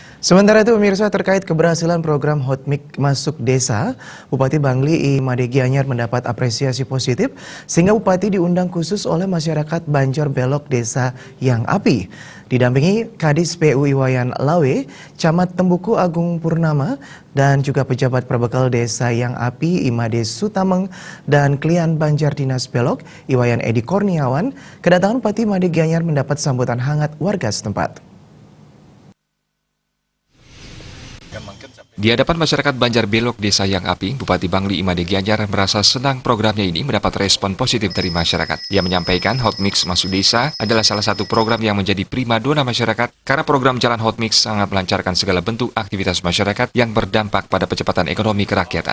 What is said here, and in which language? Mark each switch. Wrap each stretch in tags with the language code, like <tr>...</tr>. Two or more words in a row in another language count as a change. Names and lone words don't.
<id>Sementara itu pemirsa, terkait keberhasilan program Hotmik Masuk Desa, Bupati Bangli I Made Gianyar mendapat apresiasi positif sehingga Bupati diundang khusus oleh masyarakat Banjar Belok Desa Yang Api. Didampingi Kadis PU Iwayan Lawe, Camat Tembuku Agung Purnama, dan juga pejabat perbekal Desa Yang Api Imade Sutameng dan Klian Banjar Dinas Belok Iwayan Edi Kurniawan, kedatangan Bupati Made Gianyar mendapat sambutan hangat warga setempat. Di hadapan masyarakat Banjar Belok Desa Yang Api, Bupati Bangli I Made Gianyar merasa senang programnya ini mendapat respon positif dari masyarakat. Ia menyampaikan Hotmix Masuk Desa adalah salah satu program yang menjadi primadona masyarakat karena program Jalan Hotmix sangat melancarkan segala bentuk aktivitas masyarakat yang berdampak pada percepatan ekonomi kerakyatan.</id>